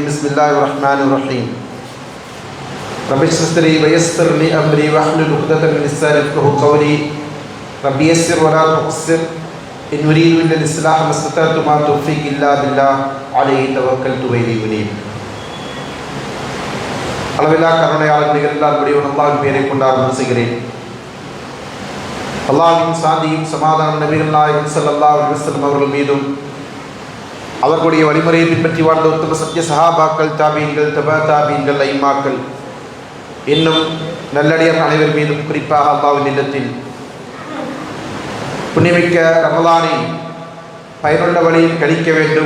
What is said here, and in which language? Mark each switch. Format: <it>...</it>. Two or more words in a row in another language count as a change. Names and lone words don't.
<ar>بسم الله الرحمن الرحيم. رب اشرح لي ويسر لي أمري واحلل عقدة من لساني يفقهوا قولي. رب يسر ولا تعسر إن أريد إلا الإصلاح ما استطعت وما توفيقي إلا بالله عليه توكلت وإليه أنيب.</ar> <ta>அளவில்லா கருணையாளர் நிகழ்ந்தால் முடியும் அல்லாஹ்வின் பெயரை கொண்டு ஆரம்பம் செய்கிறேன். அல்லாஹ்வின் சாந்தியும் சமாதானம் நபிகள் நாயகம்</ta> <ar>صلى الله عليه وسلم</ar> <ta>அவர்கள் மீதும், அவர்களுடைய வழிமுறையை பின்பற்றி வாழ்ந்த உத்தம சத்திய சஹாபாக்கள், தாபீன்கள், தபா தாபீன்கள், ஐம்மாக்கள், இன்னும் நல்லடியார் அனைவர் மீதும், குறிப்பாக அல்லாஹ்வின் இல்லத்தில் புண்ணியமிக்க ரமலானை பயனுள்ள வழியில் கழிக்க வேண்டும்.</ta>